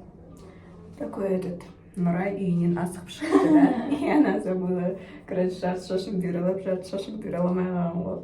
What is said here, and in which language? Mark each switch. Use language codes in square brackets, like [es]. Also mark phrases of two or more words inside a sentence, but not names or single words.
[ru] Такой этот [kk] Нурай үйінен асығып шықты, да? [ru] И она забыла, [kk] короче, жарты шашын беріліп, жарты шашын бере алмай қалған ғой.